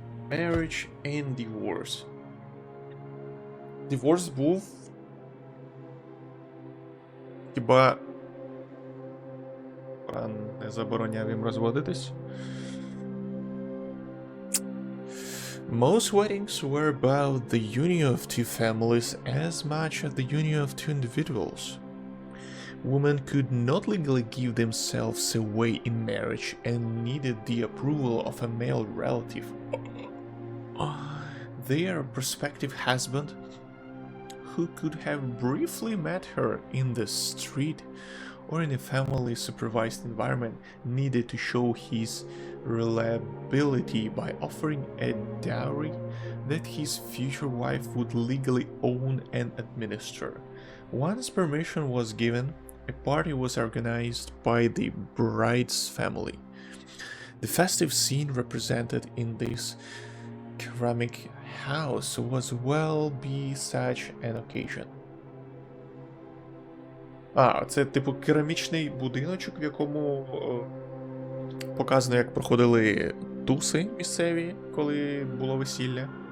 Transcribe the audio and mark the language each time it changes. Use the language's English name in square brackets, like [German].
[English] Marriage and divorce. Divorce був... [Ukrainian] Хіба... Пан не забороняв їм розводитись? [English] Most weddings were about the union of 2 families as much as the union of 2 individuals. Women could not legally give themselves away in marriage and needed the approval of a male relative. Their prospective husband, who could have briefly met her in the street or in a family supervised environment, needed to show his reliability by offering a dowry that his future wife would legally own and administer. Once permission was given, a party was organized by the bride's family. The festive scene represented in this ceramic house was well be such an occasion. [Ukrainian] Це типу керамічний будиночок, в якому показано, як проходили туси місцеві, коли було весілля.